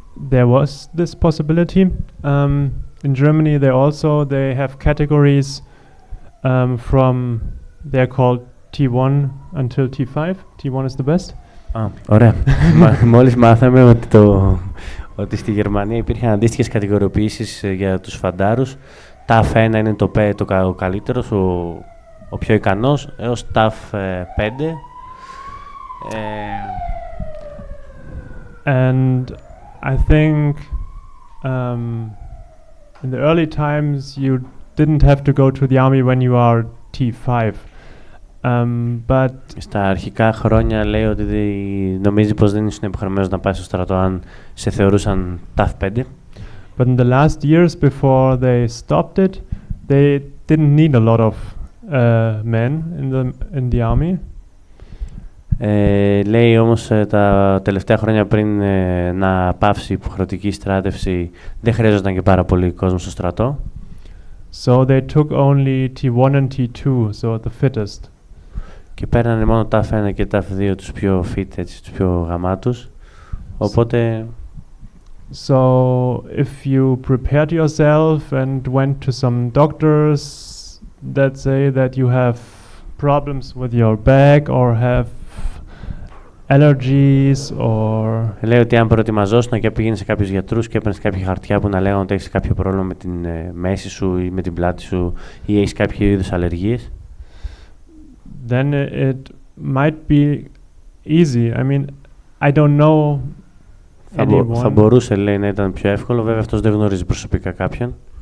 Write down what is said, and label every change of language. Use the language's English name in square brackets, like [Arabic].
[English] There was this possibility. In Germany, they have categories from, they're called T1 until T5. T1 is the best. [Greek] Ωραία. Μόλις μάθαμε ότι ότι στη Γερμανία υπήρχαν αντίστοιχες κατηγοριοποιήσεις για τους φαντάρους. ΤΑΦ 1 είναι ο καλύτερος, ο πιο ικανός, έως ΤΑΦ 5. [English] And I think in the early times you didn't have to go to the army when you are T5. But [Greek] στα αρχικά χρόνια λέει ότι νομίζει πως δεν ήσουν υποχρεωμένος να πάει στο στρατό αν σε θεωρούσαν ΤΑΦ 5. [English] But in the last years before they stopped it, they didn't need a lot of men in the army. [Greek] Λέει όμως τα τελευταία χρόνια πριν να πάυσει η υποχρεωτική στράτευση δεν χρειάζονταν και πάρα πολύ κόσμο στο στρατό. [English] So they took only T1 and T2, so the fittest. [Greek] Και παίρνανε μόνο TAF 1 και TAF 2 τους πιο fit, έτσι, τους πιο γαμάτους. Οπότε... [English] So if you prepared yourself and went to some doctors that say that you have problems with your back or have allergies or... [Greek] Λέει ότι αν προετοιμαζόσουν και πήγαινε σε κάποιους γιατρούς και έπαιρνες κάποια χαρτιά που να λέγανε ότι έχεις κάποιο πρόβλημα με την μέση σου ή με την πλάτη σου ή έχεις κάποιο είδους αλλεργίες, [English] then it might be easy. I mean, I don't know anyone. [Greek] Θα μπορούσε, λέει, να ήταν πιο εύκολο. Βέβαια, αυτός δεν γνωρίζει προσωπικά κάποιον.